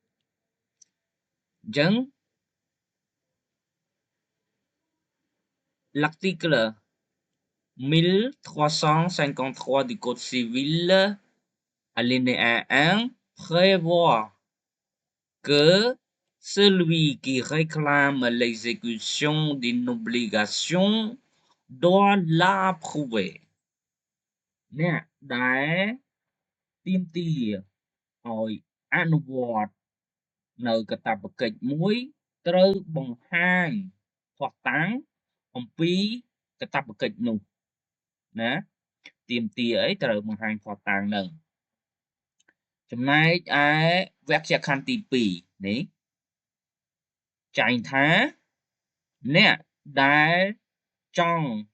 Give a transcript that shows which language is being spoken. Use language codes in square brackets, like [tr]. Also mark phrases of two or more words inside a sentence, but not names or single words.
[fr] Dẫn l'article 1353 du Code civil, alinéa 1, prévoit que celui qui réclame l'exécution d'une obligation doit l'approuver. [km] អ្នកដែលទាមទារឲ្យអនុវត្តនៅកាតព្វកិច្ចមួយត្រូវបង្ហាញភស្តុតាងអំពីកាតព្វកិច្ចនោះណាទាមទារអីត្រូវបង្ហាញភស្តុតាងនឹងចំណែកឯវគ្គលក្ខខណ្ឌទី2នេះចែងថាអ្នកដែលចង់